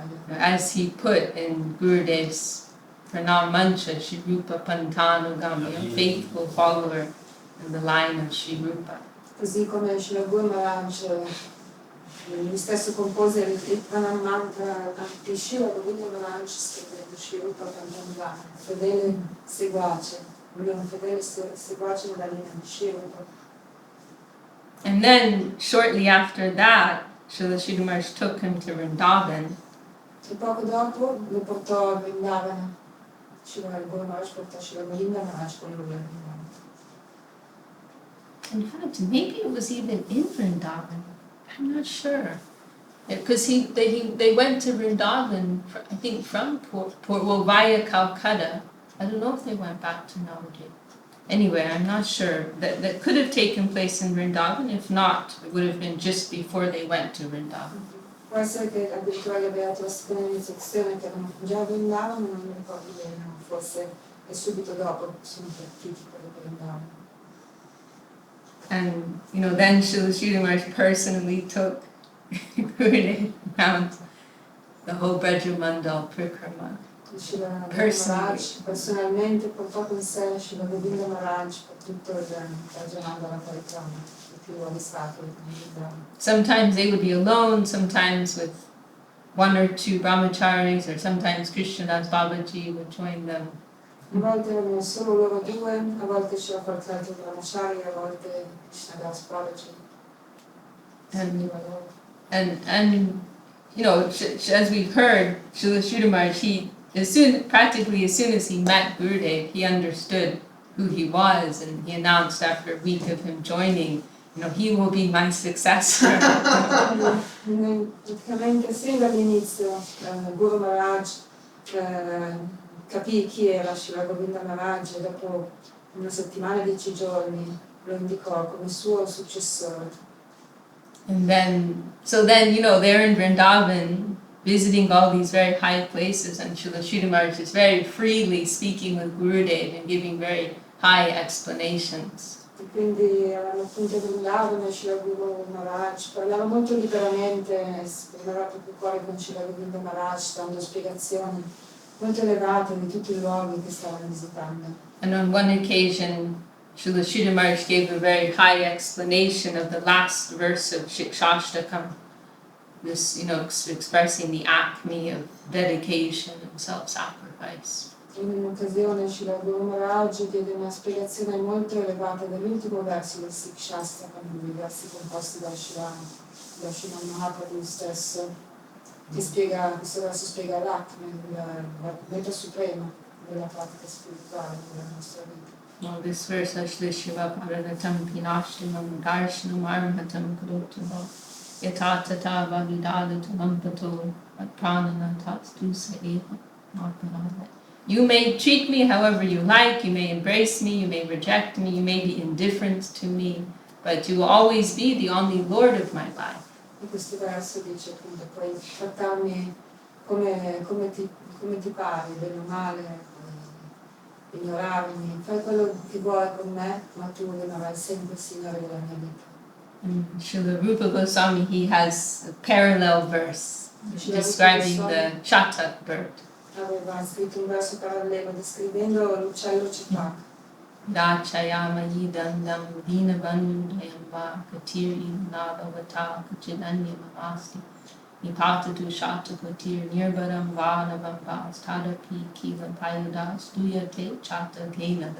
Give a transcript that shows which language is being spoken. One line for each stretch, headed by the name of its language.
English: As he put in Gurudev's Pranam Mantra, Shri Rupa Pantanugami, a faithful follower in the line of Shri Rupa.
Italian: Così come Srila Guru Maharaj, lui stesso compose il Pranam Mantra di Srila Govinda Maharaj, scrivendo Shri Rupa Pantanugami, fedele seguace.
English: And then, shortly after that, Srila Sridhar Maharaj took him to Vrindavan.
Italian: E poco dopo lo portò a Vrindavana. Srila Guru Maharaj portò Srila Govinda Maharaj con lui a Vrindavana.
English: In fact, maybe it was even in Vrindavan. I'm not sure. Because they went to Vrindavan, I think, from via Calcutta. I don't know if they went back to Navadvip. Anyway, I'm not sure. That could have taken place in Vrindavan. If not, it would have been just before they went to Vrindavan.
Italian: Può essere che addirittura gli aveva dato la seconda iniziazione che erano già a Vrindavan, ma non mi ricordo bene, forse è subito dopo che sono partiti per Vrindavan.
English: And then Srila Sridhar Maharaj personally took Gurudev around the whole Brajamandal Prikrama.
Italian: Srila Govinda Maharaj personalmente portò con sé Srila Govinda Maharaj per tutto il Rajanandala Parikrama, i più ostacoli.
English: Sometimes they would be alone, sometimes with one or two brahmacharis, or sometimes Krishnadas Babaji would join them.
Italian: A volte erano solo loro due, a volte c'era qualche altro brahmachari, a volte Krishnadas Babaji.
English: And you know, as we've heard, Srila Maharaj, he practically as soon as he met Gurudev, he understood who he was, and he announced after a week of him joining, you know, he will be my successor.
Italian: Praticamente sin dall'inizio Guru Maharaj capì chi era Srila Govinda Maharaj e dopo una settimana, 10 giorni, lo indicò come suo successore.
English: And then, you know, they're in Vrindavan, visiting all these very high places, and Srila Maharaj is very freely speaking with Gurudev and giving very high explanations.
Italian: E quindi erano appunto Vrindavan e Srila Guru Maharaj parlava molto liberamente, esprimeva proprio il cuore con Srila Govinda Maharaj, dando spiegazioni molto elevate di tutti i luoghi che stavano visitando.
English: And on one occasion, Srila Maharaj gave a very high explanation of the last verse of Shikshashtakam, this, you know, expressing the acme of dedication and self-sacrifice.
Italian: In un'occasione Srila Guru Maharaj diede una spiegazione molto elevata dell'ultimo verso del Shikshashtakam, i versi composti da Srila Mahaprabhu stesso, che spiega, questo verso spiega l'acme, la meta suprema della pratica spirituale della nostra vita.
English: Well, this verse,
Sanskrit: Ashlishiva Paradatam Pinashtimam Darshanam Armatam Kurotava Yatatata Validadatam Ampato Pranana Tatstusa Eva Marpanada.
English: You may treat me however you like, you may embrace me, you may reject me, you may be indifferent to me, but you will always be the only Lord of my life.
Italian: E questo verso dice appunto, puoi trattarmi come ti pare, bene o male, ignorarmi, fai quello che vuoi con me, ma tu rimarrai sempre Signore della mia vita.
English: And Srila Rupa Goswami, he has a parallel verse describing the chatak bird.
Italian: Aveva scritto un verso parallelo descrivendo l'uccello chatak.
Sanskrit: Dachayama yidandam dinabandayamba katiri nadavata kachidanya mamasti nipatatu shatakotir nirbadam vanavambas tadapi kiva payudas duyate chata gena.